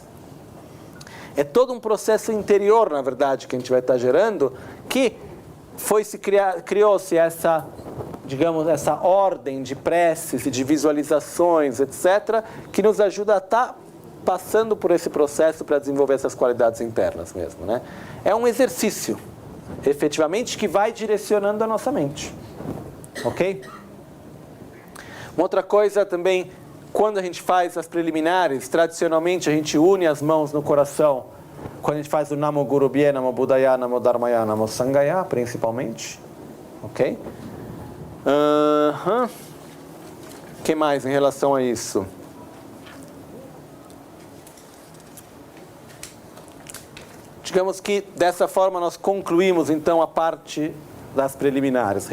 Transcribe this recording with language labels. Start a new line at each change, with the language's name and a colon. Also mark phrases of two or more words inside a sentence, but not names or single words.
Portuguese: É todo um processo interior, na verdade, que a gente vai estar gerando, que criou-se essa, digamos, essa ordem de preces e de visualizações, etc., que nos ajuda a estar passando por esse processo para desenvolver essas qualidades internas mesmo, né? É um exercício, efetivamente, que vai direcionando a nossa mente. Ok? Uma outra coisa também, quando a gente faz as preliminares, tradicionalmente a gente une as mãos no coração, quando a gente faz o
Sanskrit: नमो गुरुभ्यः नमो बुद्धाय नमो धर्माय नमो सङ्घाय,
Portuguese: principalmente. Ok? O que mais em relação a isso? Digamos que dessa forma nós concluímos então a parte das preliminares.